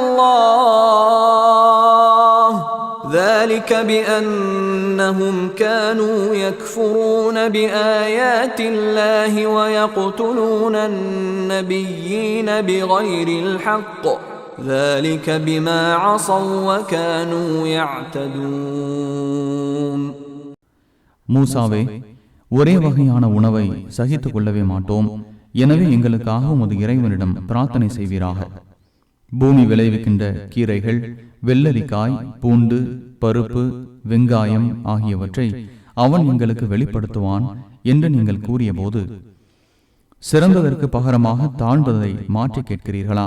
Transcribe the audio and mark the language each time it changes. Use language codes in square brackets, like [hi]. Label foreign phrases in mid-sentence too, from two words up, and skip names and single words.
[ar] اللَّهِ ذَلِكَ بِأَنَّهُمْ كَانُوا يَكْفُرُونَ بِآيَاتِ اللَّهِ وَيَقْتُلُونَ النَّبِيِّينَ بِغَيْرِ الْحَقِّ ذَلِكَ بِمَا عَصَوْا وَكَانُوا يَعْتَدُونَ. [ta] மூசாவே, ஒரே வகையான உணவை சகித்துக் கொள்ளவே மாட்டோம். எனவே எங்களுக்காக உமது இறைவனிடம் பிரார்த்தனை செய்வீராக. பூமி விளைவிக்கின்ற கீரைகள், வெள்ளரிக்காய், பூண்டு, பருப்பு, வெங்காயம் ஆகியவற்றை அவன் எங்களுக்கு வெளிப்படுத்துவான் என்று நீங்கள் கூறிய போது, சிறந்ததற்கு பகரமாக தாழ்ந்ததை மாற்றி கேட்கிறீர்களா?